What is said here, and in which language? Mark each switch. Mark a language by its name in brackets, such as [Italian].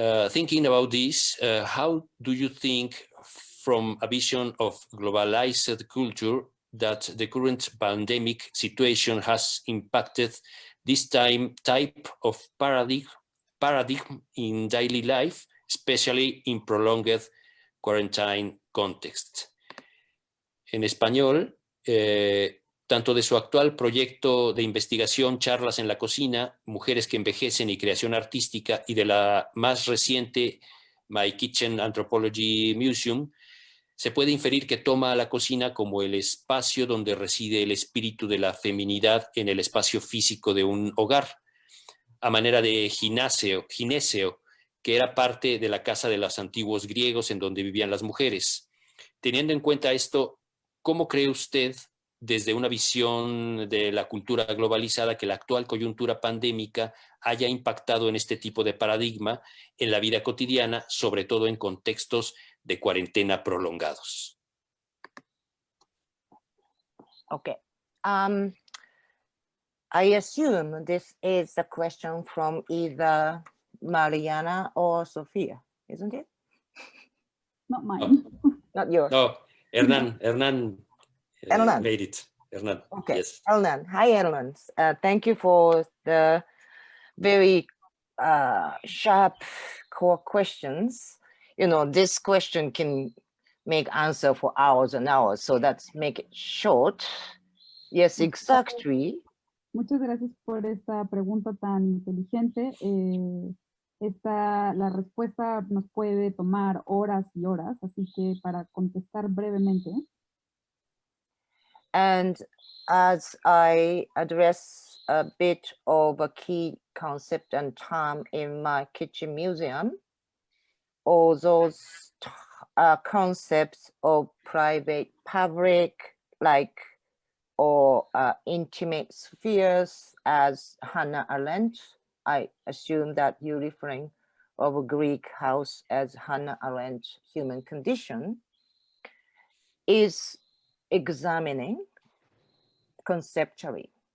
[English] Thinking about this, how do you think, from a vision of globalized culture, that the current pandemic situation has impacted this type of paradigm in daily life, especially in prolonged quarantine context? [Spanish] En español, tanto de su actual proyecto de investigación, Charlas en la Cocina, Mujeres que Envejecen y Creación Artística, y de la más reciente, My Kitchen Anthropology Museum, se puede inferir que toma a la cocina como el espacio donde reside el espíritu de la feminidad en el espacio físico de un hogar, a manera de gineceo, que era parte de la casa de los antiguos griegos en donde vivían las mujeres. Teniendo en cuenta esto, ¿cómo cree usted, desde una visión de la cultura globalizada, que la actual coyuntura pandémica haya impactado en este tipo de paradigma en la vida cotidiana, sobre todo en contextos de cuarentena prolongados? [English] Okay. I assume this is a question from either Mariana or Sofia, isn't it? Not mine. Oh. Not yours. No, Hernan made it. Hernan, okay. Yes. Hernan. Hi, Hernan. Thank you for the very sharp core questions. You know, this question can make answer for hours and hours, so let's make it short. Yes, exactly. [Spanish] Muchas gracias por esta pregunta tan inteligente. La respuesta nos puede tomar horas y horas, así que para contestar brevemente. [English] And as I address a bit of a key concept and term in my kitchen museum, all those concepts of private, public, like, or intimate spheres, as Hannah Arendt, I assume that you're referring of a Greek house as Hannah Arendt, Human Condition, is examining conceptually.